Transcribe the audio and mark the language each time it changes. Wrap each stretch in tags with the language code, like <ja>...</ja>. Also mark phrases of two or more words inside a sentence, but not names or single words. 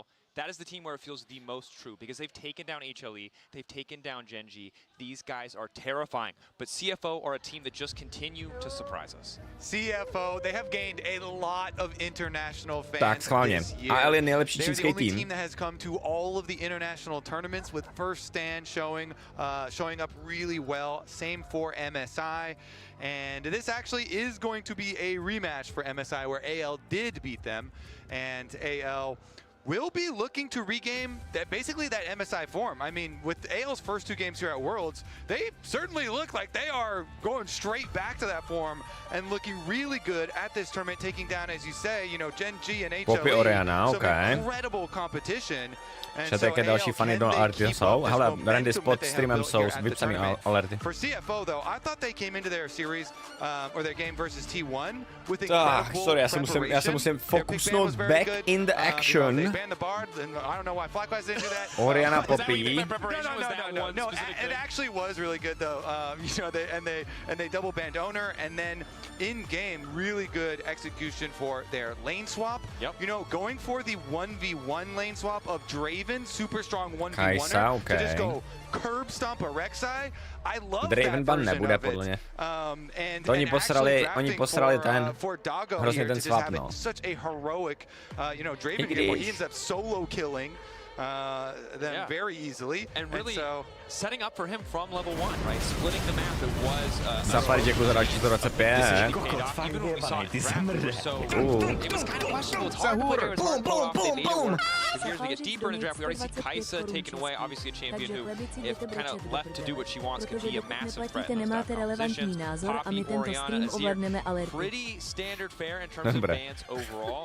<en>that is the team where it feels the most true because they've taken down HLE, they've taken down Genji. These guys are terrifying, but CFO are a team that just continue to surprise us. CFO, they have gained a lot of international fans</en> <cs>Tak, schválně.</cs> <en>this year.</en> <cs>AL je nejlepší</cs> <en>They're the</en> <cs>čínský</cs> <en>only</en> <cs>tým.</cs> <en>team that has come to all of the international tournaments with first stand showing up really well. Same for MSI. And this actually is going to be a rematch for MSI where AL did beat them. And AL will be looking to regain that MSI form. I mean, with AL's first 2 games here at Worlds, they certainly look like they are going straight back to that form and looking really good at this tournament, taking down, as you say, you know, Genji and HLE. Some incredible competition.</en> <cs>Čete, jaké další fany do alerty jsou? Hele, Randy pod streamem jsou s vypsaný alerty.</cs> <en>For CFO though, I thought they came into their series or their game versus T1 with incredible sorry,</en> <cs>já se musím fokusnout</cs> <en>back in the action. Oriana Poppy. No, it actually was really good though. You know, they double banned owner, and then in game, really good execution for their lane swap. Yep. You know, going for the 1v1 lane swap of Draven, super strong 1v1er, to just go curb stomp a Rek'Sai. I love</en> <cs>Draven ban nebude, podle mě. To oni posrali ten hrozně ten swap, no.</cs> <en>Such a heroic, you know, Draven game where he ends up solo killing them very easily. And really setting up for him from level 1, right? Splitting the map, it was...</en> <cs>Zapasy, děkuji za další 125.</cs> <en>Even when we saw it it was kind of questionable. It's hard to put here. Boom, boom, boom, boom. As we get deeper in the draft, we already see Kai'Sa taken away. Obviously a champion who, if kind of left to do what she wants, could be a massive threat in those positions. Poppy, Oriana, Azir, pretty standard fare in terms of bans overall.</en>